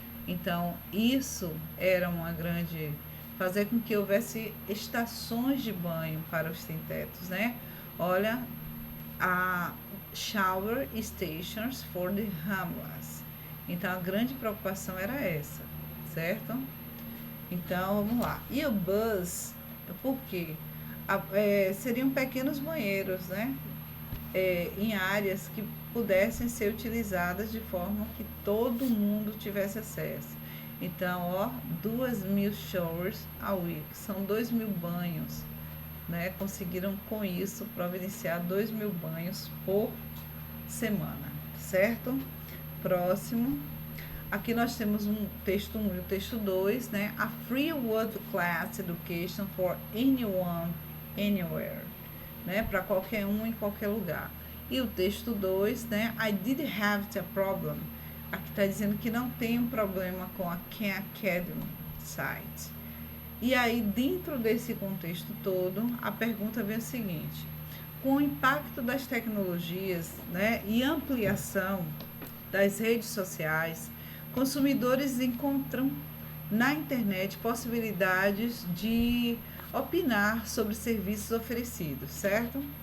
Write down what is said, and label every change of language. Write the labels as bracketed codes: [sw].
[pt] Então, isso era uma grande, fazer com que houvesse estações de banho para os sem-tetos, né? Olha, [en] a shower stations for the homeless. [pt] Então, a grande preocupação era essa, certo? Então, vamos lá. E o bus, por quê? Seriam pequenos banheiros, né? Em áreas que pudessem ser utilizadas de forma que todo mundo tivesse acesso. Então, 2.000 [en] showers a week, [pt] são 2.000 banhos, né? Conseguiram com isso providenciar 2.000 banhos por semana, certo? Próximo. Aqui nós temos um texto 1 e o texto 2, né? [en] A free world class education for anyone, anywhere, [pt] né? Para qualquer um em qualquer lugar. E o texto 2, né? [en] I did have a problem. [pt] Aqui está dizendo que não tem um problema com a Khan Academy site. E aí, dentro desse contexto todo, a pergunta vem o seguinte: com o impacto das tecnologias, né, e ampliação das redes sociais, consumidores encontram na internet possibilidades de opinar sobre serviços oferecidos, certo?